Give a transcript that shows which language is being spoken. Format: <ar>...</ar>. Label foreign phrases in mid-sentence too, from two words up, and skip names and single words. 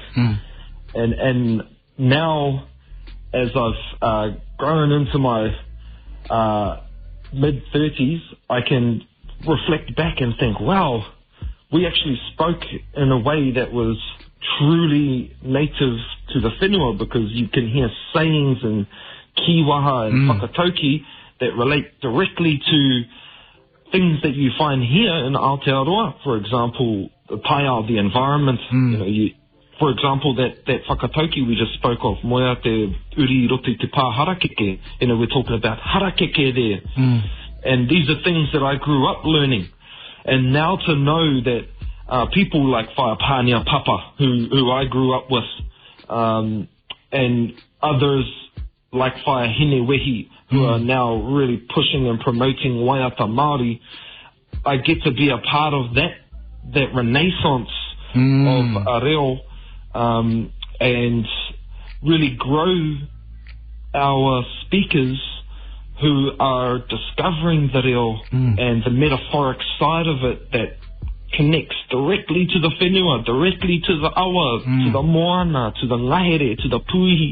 <en>And now, as I've grown into my mid-30s, I can reflect back and think, wow, we actually spoke in a way that was truly native to the whenua, because you can hear sayings and kiwaha and whakatauki that relate directly to things that you find here in Aotearoa. For example, the paia of the environment. For example, that whakatauki we just spoke of,</en> <mi>moia te uri roto I te pā harakeke.</mi> <en>We're talking about harakeke there. And these are things that I grew up learning. And now to know that people like Whaia Pāngia Papa, who I grew up with, and others like Whaia Hine Wehi, who are now really pushing and promoting</en> <mi>Waiata Māori,</mi> <en>I get to be a part of that renaissance of a reo, and really grow our speakers who are discovering the reo and the metaphoric side of it that connects directly to the whenua, directly to the awa, to the moana, to the ngahere, to the puihi.</en>